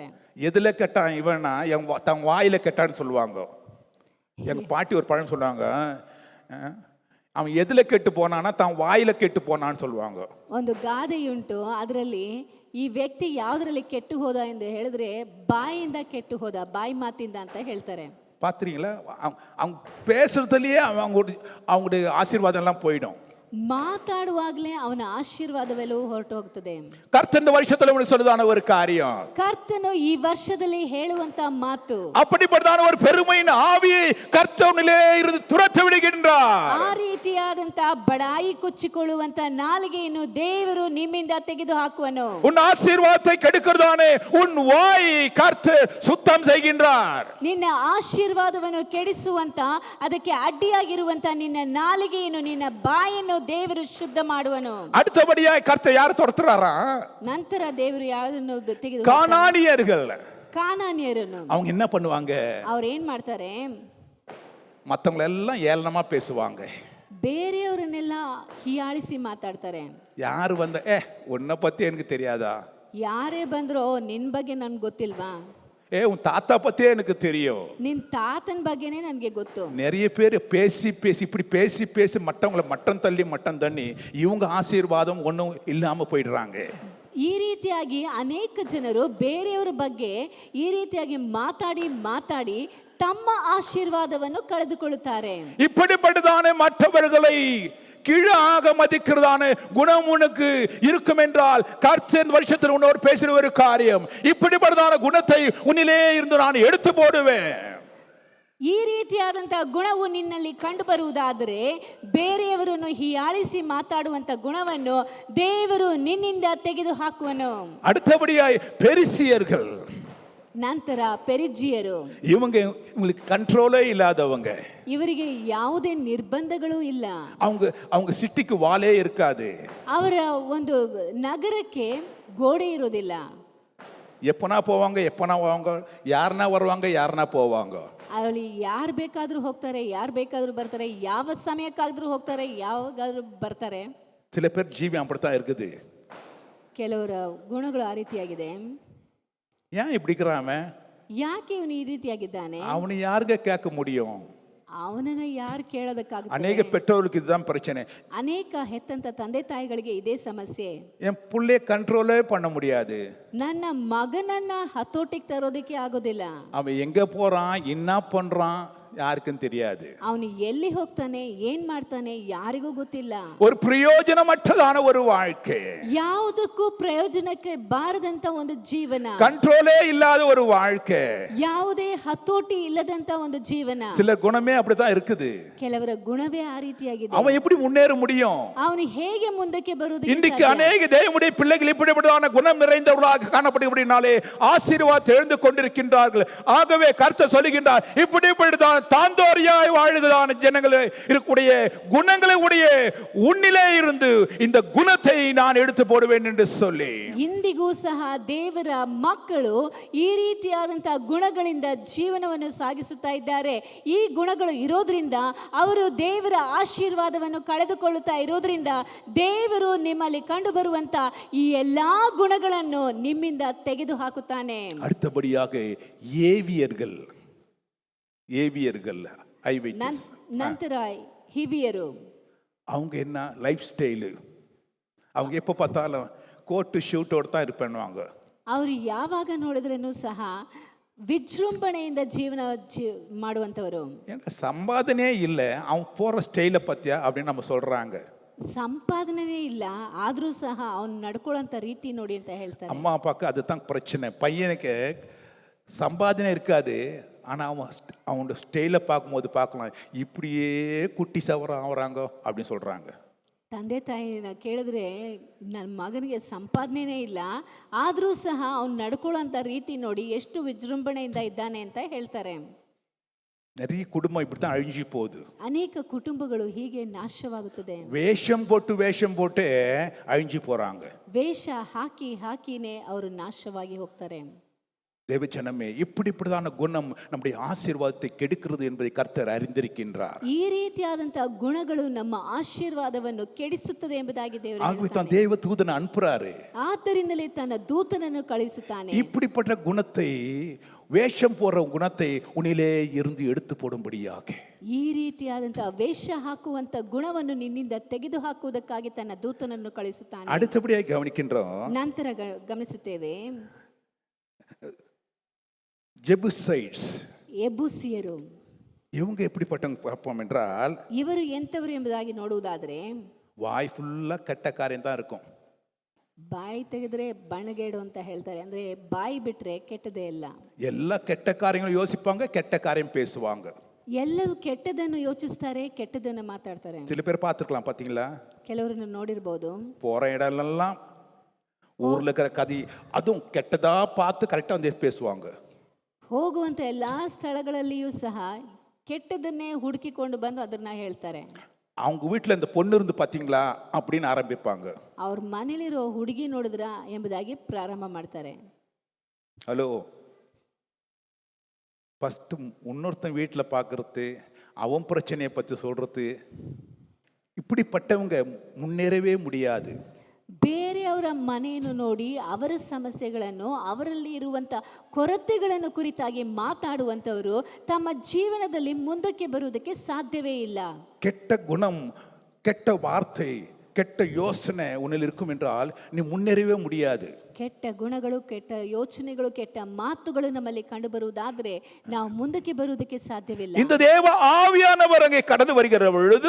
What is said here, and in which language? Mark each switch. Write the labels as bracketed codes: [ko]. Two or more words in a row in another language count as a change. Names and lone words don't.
[ta] எதுல கெட்டான் இவனா? தன் வாயில கெட்டான்னு சொல்லுவாங்க. எங்க பாட்டி ஒரு பழம் சொல்லுவாங்க, அவன் எதுல கெட்டு போனானா தன் வாயில கெட்டு போனான்னு சொல்லுவாங்க. [kn] ಒಂದು ಗಾದೆಯುಂಟು, ಅದರಲ್ಲಿ ಈ ವ್ಯಕ್ತಿ ಯಾವುದರಲ್ಲಿ ಕೆಟ್ಟು ಹೋದ ಎಂದು ಹೇಳಿದ್ರೆ ಬಾಯಿಯಿಂದ ಕೆಟ್ಟು ಹೋದ, ಬಾಯಿ ಮಾತಿಂದ ಅಂತ ಹೇಳ್ತಾರೆ. [ta] பாத்துறீங்களா? அவங்க பேசுறதுலயே அவங்களுடைய ஆசீர்வாதம் எல்லாம் போயிடும். [kn] ಮಾತಾಡುವಾಗಲೇ ಅವನ ಆಶೀರ್ವಾದವೆಲ್ಲವೂ ಹೊರಟು ಹೋಗ್ತದೆ. [ta] கர்த்தர் வருஷத்துல உங்களுக்கு சொல்லுதான ஒரு காரியம், [kn] ಕರ್ತನು ಈ ವರ್ಷದಲ್ಲಿ ಹೇಳುವಂತ ಮಾತು, [ta] அப்படிப்பட்டதான ஒரு பெருமையின் ஆவியை கர்த்தரிலே இருந்து துரத்தி விடுகின்றார். [kn] ಆ ರೀತಿಯಾದಂತ ಬಡಾಯಿ ಕೊಚ್ಚಿಕೊಳ್ಳುವಂತ ನಾಲಿಗೆಯನ್ನು ದೇವರು ನಿಮ್ಮಿಂದ ತೆಗೆದು ಹಾಕುವನು. [ta] உன் ஆசீர்வாதத்தை கெடுக்கிறதானே உன் வாய் கர்த்தர் சுத்தம் செய்கின்றார். [kn] ನಿನ್ನ ಆಶೀರ್ವಾದವನ್ನು ಕೆಡಿಸುವಂತ, ಅದಕ್ಕೆ ಅಡ್ಡಿಯಾಗಿರುವಂತ ನಿನ್ನ ನಾಲಿಗೆಯನ್ನು, ನಿನ್ನ ಬಾಯನ್ನು ದೇವರು ಶುದ್ಧ ಮಾಡುವನು. [ta] அடுத்தபடியாய் கர்த்தர் யாரை துரத்துறாரா? [kn] ನಂತರ ದೇವರು ಯಾರನ್ನು ತೆಗೆದು [ta] கானானியர்கள். [kn] ಕಾನಾನ್ಯರನ್ನು. [ta] அவங்க என்ன பண்ணுவாங்க? [kn] ಅವ್ರು ಏನ್ ಮಾಡ್ತಾರೆ? [ta] மற்றவங்களை எல்லாம் ஏளனமா பேசுவாங்க. [kn] ಬೇರೆಯವರನ್ನೆಲ್ಲ ಹೀಯಾಳಿಸಿ ಮಾತಾಡ್ತಾರೆ. [ta] யாரு வந்த உன்னை பத்தி எனக்கு தெரியாதா? [kn] ಯಾರೇ ಬಂದ್ರೋ ನಿನ್ ಬಗ್ಗೆ ನನ್ಗೆ ಗೊತ್ತಿಲ್ವಾ? [ta] உன் தாத்தா பத்தியே எனக்கு தெரியும். [kn] ನಿನ್ ತಾತನ ಬಗ್ಗೆನೇ ನನಗೆ ಗೊತ್ತು. [ta] நிறைய பேர் பேசி பேசி இப்படி பேசி பேசி மற்றவங்களை மட்டம் தள்ளி இவங்க ஆசீர்வாதம் ஒன்றும் இல்லாம போயிடுறாங்க. [kn] ಈ ರೀತಿಯಾಗಿ ಅನೇಕ ಜನರು ಬೇರೆಯವರ ಬಗ್ಗೆ ಈ ರೀತಿಯಾಗಿ ಮಾತಾಡಿ ಮಾತಾಡಿ ತಮ್ಮ ಆಶೀರ್ವಾದವನ್ನು ಕಳೆದುಕೊಳ್ಳುತ್ತಾರೆ. [ta] இப்படிப்பட்டதான மற்றவர்களை கீழாக மதிக்கிறதான குணம் உனக்கு இருக்கும் என்றால் கர்த்தர் வருஷத்தில் உன்னோடு பேசுற ஒரு காரியம், இப்படிப்பட்டதான குணத்தை உன்னிலே இருந்து நான் எடுத்து போடுவேன். [kn] ಈ ರೀತಿಯಾದಂಥ ಗುಣವು ನಿನ್ನಲ್ಲಿ ಕಂಡು ಬರುವುದಾದರೆ ಬೇರೆಯವರನ್ನು ಹೀಯಾಳಿಸಿ ಮಾತಾಡುವಂಥ ಗುಣವನ್ನು ದೇವರು ನಿನ್ನಿಂದ ತೆಗೆದು ಹಾಕುವನು. [ta] அடுத்தபடியாய் பெரிசியர்கள், [kn] ನಂತರ ಪೆರಿಜ್ಜಿಯರು, [ta] இவங்களுக்கு கண்ட்ரோலே இல்லாதவங்க. [kn] ಇವರಿಗೆ ಯಾವುದೇ ನಿರ್ಬಂಧಗಳು ಇಲ್ಲ. [ta] அவங்க சிட்டிக்கு வாலே இருக்காது. [kn] ಅವರ ಒಂದು ನಗರಕ್ಕೆ ಗೋಡೆ ಇರೋದಿಲ್ಲ. [ta] எப்பனா போவாங்க, எப்பனா போவாங்க, யாருனா வருவாங்க, யாருனா போவாங்க. [kn] ಅಲ್ಲಿ ಯಾರು ಬೇಕಾದರೂ ಹೋಗ್ತಾರೆ, ಯಾರು ಬೇಕಾದರೂ ಬರ್ತಾರೆ, ಯಾವ ಸಮಯಕ್ಕಾದ್ರೂ ಹೋಗ್ತಾರೆ, ಯಾವಾಗಾದ್ರೂ ಬರ್ತಾರೆ. [ta] சில பேர் ஜீவி அப்படித்தான் இருக்குது. [kn] ಕೆಲವರ ಗುಣಗಳು ಆ ರೀತಿಯಾಗಿದೆ. [ta] ஏன் இப்படிக்கிறாம? [kn] ಯಾಕೆ ಇವನು ಈ ರೀತಿಯಾಗಿದ್ದಾನೆ? [ta] அவனை யாருங்க கேட்க முடியும்? [kn] ಅವನನ್ನ ಯಾರು ಕೇಳೋದಕ್ಕಾಗುತ್ತೆ? [ta] அநேக பெற்றோருக்கு இதுதான் பிரச்சனை. [kn] ಅನೇಕ ಹೆತ್ತಂತ ತಂದೆ ತಾಯಿಗಳಿಗೆ ಇದೇ ಸಮಸ್ಯೆ. [ta] என் புள்ளைய கண்ட்ரோலே பண்ண முடியாது. [kn] ನನ್ನ ಮಗನನ್ನ ಹತೋಟಿಗೆ ತರೋದಕ್ಕೆ ಆಗೋದಿಲ್ಲ. [ta] அவன் எங்க போறான், என்ன பண்றான், யாருக்கும் தெரியாது. [kn] ಅವನು ಎಲ್ಲಿ ಹೋಗ್ತಾನೆ, ಏನ್ ಮಾಡ್ತಾನೆ, ಯಾರಿಗೂ ಗೊತ್ತಿಲ್ಲ. [ta] ஒரு பிரயோஜனமற்றதான ஒரு வாழ்க்கை, [kn] ಯಾವುದಕ್ಕೂ ಪ್ರಯೋಜನಕ್ಕೆ ಬಾರದಂತ ಒಂದು ಜೀವನ, [ta] கண்ட்ரோலே இல்லாத ஒரு வாழ்க்கை, [kn] ಯಾವುದೇ ಹತೋಟಿ ಇಲ್ಲದಂತ ಒಂದು ಜೀವನ. [ta] சில குணமே அப்படிதான் இருக்குது. [kn] ಕೆಲವರ ಗುಣವೇ ಆ ರೀತಿಯಾಗಿದೆ. [ta] அவன் எப்படி முன்னேற முடியும்? [kn] ಅವನು ಹೇಗೆ ಮುಂದಕ್ಕೆ ಬರುವುದು? [ta] இன்றைக்கு அநேக தேவனுடைய பிள்ளைகள் இப்படிப்பட்டதான குணம் நிறைந்தவர்களாக காணப்படுகிறபடினாலே ஆசீர்வாதத்தை எழுந்து கொண்டிருக்கின்றார்கள். ஆகவே கர்த்தர் சொல்லுகின்றார், இப்படிப்பட்டதான தாந்தோரியாய் வாழுகிறதான ஜனங்களே இருக்கக்கூடிய குணங்களை உடைய உன்னிலே இருந்து இந்த குணத்தை நான் எடுத்து போடுவேன் என்று சொல்லி, [kn] ಇಂದಿಗೂ ಸಹ ದೇವರ ಮಕ್ಕಳು ಈ ರೀತಿಯಾದಂತಹ ಗುಣಗಳಿಂದ ಜೀವನವನ್ನು ಸಾಗಿಸುತ್ತಾ ಇದ್ದಾರೆ. ಈ ಗುಣಗಳು ಇರೋದ್ರಿಂದ ಅವರು ದೇವರ ಆಶೀರ್ವಾದವನ್ನು ಕಳೆದುಕೊಳ್ಳುತ್ತಾ ಇರೋದ್ರಿಂದ ದೇವರು ನಿಮ್ಮಲ್ಲಿ ಕಂಡು ಬರುವಂತ ಈ ಎಲ್ಲಾ ಗುಣಗಳನ್ನು ನಿಮ್ಮಿಂದ ತೆಗೆದು ಹಾಕುತ್ತಾನೆ. [ta] அடுத்தபடியாக ஏவியர்கள், ஐவிட்னஸ், [kn] ನಂತರ ಹಿವಿಯರು, [ta] அவங்க என்ன [en] life style, [ta] அவங்க எப்போ பார்த்தாலும் [en] coat suit [ta] தான் இருப்பேன்னுவாங்க. [kn] ಅವರು ಯಾವಾಗ ನೋಡಿದ್ರೂ ಸಹ ವಿಜೃಂಭಣೆಯಿಂದ ಜೀವನ ಮಾಡುವಂಥವರು. [ta] ஏன்னா சம்பாதனையே இல்லை, அவன் போகிற ஸ்டைலை பற்றியா அப்படின்னு நம்ம சொல்கிறாங்க. [kn] ಸಂಪಾದನೆ ಇಲ್ಲ, ಆದರೂ ಸಹ ಅವನು ನಡ್ಕೊಳ್ಳೋಂಥ ರೀತಿ ನೋಡಿ ಅಂತ ಹೇಳ್ತಾರೆ. [ta] அம்மா அப்பாவுக்கு அதுதான் பிரச்சனை. பையனுக்கு சம்பாதனை இருக்காது, ஆனால் அவனோட ஸ்டைலை பார்க்கும்போது பார்க்கலாம், இப்படியே குட்டி சவரம் ஆகிறாங்க அப்படின்னு சொல்கிறாங்க. [kn] ತಂದೆ ತಾಯಿನ ಕೇಳಿದ್ರೆ ನನ್ನ ಮಗನಿಗೆ ಸಂಪಾದನೆನೇ ಇಲ್ಲ, ಆದರೂ ಸಹ ಅವ್ನು ನಡ್ಕೊಳ್ಳೋಂಥ ರೀತಿ ನೋಡಿ ಎಷ್ಟು ವಿಜೃಂಭಣೆಯಿಂದ ಇದ್ದಾನೆ ಅಂತ ಹೇಳ್ತಾರೆ. [ta] நிறைய குடும்பம் இப்படி தான் அழிஞ்சு போகுது. [kn] ಅನೇಕ ಕುಟುಂಬಗಳು ಹೀಗೆ ನಾಶವಾಗುತ್ತದೆ. [ta] வேஷம் போட்டு அழிஞ்சு போகிறாங்க. [kn] ವೇಷ ಹಾಕಿ ಹಾಕಿನೇ ಅವರು ನಾಶವಾಗಿ ಹೋಗ್ತಾರೆ. [ta] தேவஜனமே, இப்படிப்பட்டதான குணம் நம்முடைய ஆசீர்வாதத்தை கெடுக்கிறது என்பதை கர்த்தர் அறிந்திருக்கின்றார். [kn] ಈ ರೀತಿಯಾದಂತಹ ಗುಣಗಳು ನಮ್ಮ ಆಶೀರ್ವಾದವನ್ನು ಕೆಡಿಸುತ್ತದೆ ಎಂಬುದಾಗಿ ದೇವರು [ta] ஆகவே தான் தேவ தூதனை அனுப்புறாரு. [kn] ಆದ್ದರಿಂದಲೇ ತನ್ನ ದೂತನನ್ನು ಕಳುಹಿಸುತ್ತಾನೆ. [ta] இப்படிப்பட்ட குணத்தை, வேஷம் போடுற குணத்தை உன்னிலே இருந்து எடுத்து போடும்படியாக, [kn] ಈ ರೀತಿಯಾದಂತಹ ವೇಷ ಹಾಕುವಂತ ಗುಣವನ್ನು ನಿನ್ನಿಂದ ತೆಗೆದು ಹಾಕುವುದಕ್ಕಾಗಿ ತನ್ನ ದೂತನನ್ನು ಕಳುಹಿಸುತ್ತಾನೆ. [ta] அடுத்தபடியாக கவனிக்கின்றோம். [kn] ನಂತರ ಗಮನಿಸುತ್ತೇವೆ, [ta] ஜெபுசைட்ஸ், [kn] ಎಬೂಸಿಯರು, [ta] இவங்க எப்படிப்பட்டவங்க பார்ப்போம் என்றால், [kn] ಇವರು ಎಂಥವರು ಎಂಬುದಾಗಿ ನೋಡುವುದಾದ್ರೆ [ta] வாய் ஃபுல்லா கெட்ட காரியம் தான் இருக்கும். [kn] ಬಾಯಿ ತೆಗೆದ್ರೆ ಬಣಗೇಡು ಅಂತ ಹೇಳ್ತಾರೆ. ಅಂದ್ರೆ ಬಾಯಿ ಬಿಟ್ರೆ ಕೆಟ್ಟದೇ ಇಲ್ಲ. [ta] எல்லா கெட்ட காரியங்களும் யோசிப்பாங்க, கெட்ட காரியம் பேசுவாங்க. [kn] ಎಲ್ಲರೂ ಕೆಟ್ಟದನ್ನು ಯೋಚಿಸ್ತಾರೆ, ಕೆಟ್ಟದನ್ನು ಮಾತಾಡ್ತಾರೆ. [ta] சில பேர் பார்த்துருக்கலாம், பார்த்தீங்களா? [kn] ಕೆಲವರನ್ನು ನೋಡಿರ್ಬೋದು. [ta] போகிற இடம்லாம் ஊரில் இருக்கிற கதை அதுவும் கெட்டதா பார்த்து கரெக்டாக வந்து பேசுவாங்க. [kn] ಹೋಗುವಂಥ ಎಲ್ಲ ಸ್ಥಳಗಳಲ್ಲಿಯೂ ಸಹ ಕೆಟ್ಟದನ್ನೇ ಹುಡುಕಿಕೊಂಡು ಬಂದು ಅದನ್ನ ಹೇಳ್ತಾರೆ. [ta] அவங்க வீட்டில் இந்த பொண்ணு இருந்து பார்த்தீங்களா அப்படின்னு ஆரம்பிப்பாங்க. [kn] ಅವ್ರ ಮನೇಲಿರೋ ಹುಡುಗಿ ನೋಡಿದ್ರ ಎಂಬುದಾಗಿ ಪ್ರಾರಂಭ ಮಾಡ್ತಾರೆ. [en] hello, first [ta] இன்னொருத்தன் வீட்டில் பார்க்குறது, அவன் பிரச்சனையை பற்றி சொல்கிறது, இப்படிப்பட்டவங்க முன்னேறவே முடியாது. [kn] ಬೇರೆಯವರ ಮನೆಯನ್ನು ನೋಡಿ ಅವರ ಸಮಸ್ಯೆಗಳನ್ನು, ಅವರಲ್ಲಿ ಇರುವಂಥ ಕೊರತೆಗಳನ್ನು ಕುರಿತಾಗಿ ಮಾತಾಡುವಂಥವರು ತಮ್ಮ ಜೀವನದಲ್ಲಿ ಮುಂದಕ್ಕೆ ಬರುವುದಕ್ಕೆ ಸಾಧ್ಯವೇ ಇಲ್ಲ. [ta] கெட்ட குணம், கெட்ட வார்த்தை, கெட்ட யோசனை உன்னில் இருக்கும் என்றால் நீ முன்னேறவே முடியாது. [kn] ಕೆಟ್ಟ ಗುಣಗಳು, ಕೆಟ್ಟ ಯೋಚನೆಗಳು, ಕೆಟ್ಟ ಮಾತುಗಳು ನಮ್ಮಲ್ಲಿ ಕಂಡು ಬರುವುದಾದ್ರೆ ನಾವು ಮುಂದಕ್ಕೆ ಬರುವುದಕ್ಕೆ ಸಾಧ್ಯವಿಲ್ಲ. [ta] இந்த தேவ ஆவியானவர் அங்கே கடந்து வருகிற பொழுது,